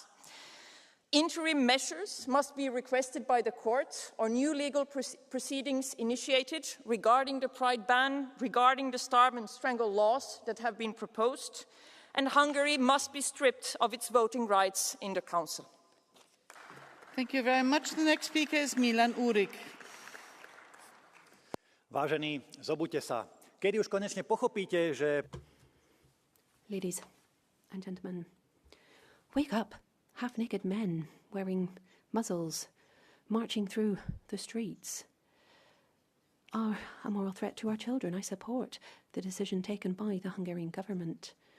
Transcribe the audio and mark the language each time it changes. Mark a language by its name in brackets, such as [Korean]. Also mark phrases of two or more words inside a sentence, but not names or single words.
[English] Interim measures must be requested by the court or new legal proceedings initiated regarding the Pride ban, regarding the starve and strangle laws that have been proposed, and Hungary must be stripped of its voting rights in the Council. Thank you very much. The next speaker is Milan Urik. [Slovak] Vážení, zobuďte sa. Kedy už konečne pochopíte, že... [English] Ladies and gentlemen, wake up. Half-naked men wearing muzzles, marching through the streets, are a moral threat to our children. I support the decision taken by the Hungarian government.